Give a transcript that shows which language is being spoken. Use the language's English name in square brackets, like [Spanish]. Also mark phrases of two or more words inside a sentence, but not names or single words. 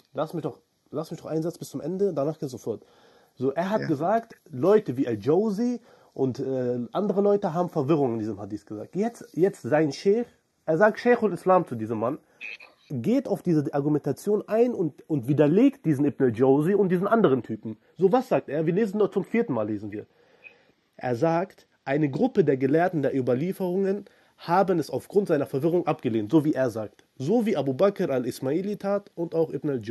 [German] Lass mich doch einen Satz bis zum Ende, danach geht sofort. So, er hat gesagt, Leute wie al-Jawzi und andere Leute haben Verwirrung in diesem Hadith gesagt. Jetzt sein Sheikh, er sagt [Arabic] شيخ الإسلام [German] zu diesem Mann, geht auf diese Argumentation ein und widerlegt diesen Ibn al-Jawzi und diesen anderen Typen. So, was sagt er? Wir lesen nur zum 4. Mal, lesen wir. Er sagt, eine Gruppe der Gelehrten der Überlieferungen haben es aufgrund seiner Verwirrung abgelehnt, so wie er sagt. So wie Abu Bakr al-Ismaili tat und auch Ibn al-Jawzi.